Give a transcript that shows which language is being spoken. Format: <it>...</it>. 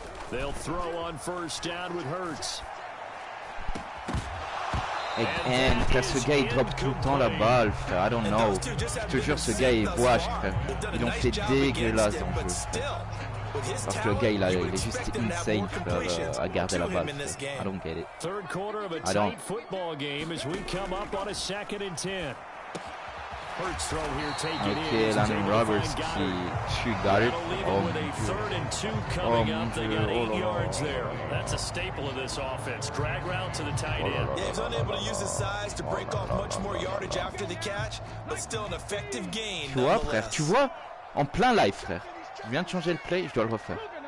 <en>They'll throw on first down with Hurts.</en> <fr>And ce gars il drop tout le temps la balle, frère.</fr> <en>I don't know.</en> <fr>Je te jure, ce gars il wash, frère. Ils l'ont fait dégueulasse dans le jeu, frère. Parce que le gars il est juste insane, frère, à garder la balle.</fr> <en>Frère. I don't get it. Third quarter of a tight football game as we come up on a 2nd and 10. Hurts throw here, take it in. Landon Roberts qui got it. With a 3rd and 2 coming up, they got 8 yards there. That's a staple of this offense. Drag route to the tight end. Yeah, he's unable to use his size to break off much more yardage after the catch, but still an effective gain.</en> <fr>Tu vois, frère, tu vois, en plein live, frère. Je viens de changer le play, je dois le refaire.</fr>